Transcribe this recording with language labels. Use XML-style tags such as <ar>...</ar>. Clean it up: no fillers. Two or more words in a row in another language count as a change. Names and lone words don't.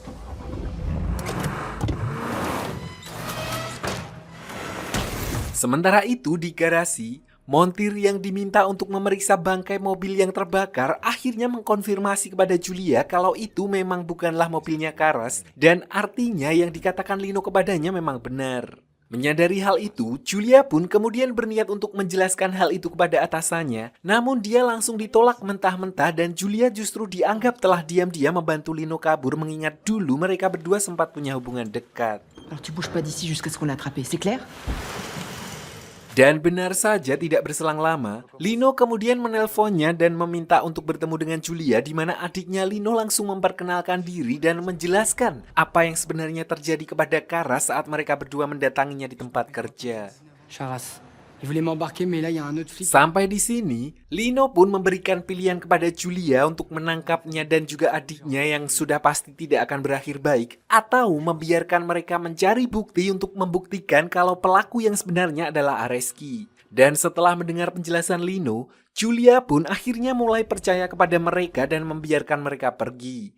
<id>Sementara itu di garasi, montir yang diminta untuk memeriksa bangkai mobil yang terbakar akhirnya mengkonfirmasi kepada Julia kalau itu memang bukanlah mobilnya Karas dan artinya yang dikatakan Lino kepadanya memang benar. Menyadari hal itu, Julia pun kemudian berniat untuk menjelaskan hal itu kepada atasannya, namun dia langsung ditolak mentah-mentah dan Julia justru dianggap telah diam-diam membantu Lino kabur mengingat dulu mereka berdua sempat punya hubungan dekat.</id> <fr>Alors tu bouges pas d'ici jusqu'à ce qu'on l'a attrapé, c'est clair?</fr> <id>Dan benar saja tidak berselang lama, Lino kemudian menelponnya dan meminta untuk bertemu dengan Julia di mana adiknya Lino langsung memperkenalkan diri dan menjelaskan apa yang sebenarnya terjadi kepada Karas saat mereka berdua mendatanginya di tempat kerja.</id> <fr>Charas, Il voulait m'embarquer, mais là, il y a un autre flic.</fr> <id>Sampai di sini, Lino pun memberikan pilihan kepada Julia untuk menangkapnya dan juga adiknya yang sudah pasti tidak akan berakhir baik, atau membiarkan mereka mencari bukti untuk membuktikan kalau pelaku yang sebenarnya adalah Areski. Dan setelah mendengar penjelasan Lino, Julia pun akhirnya mulai percaya kepada mereka dan membiarkan mereka pergi.</id>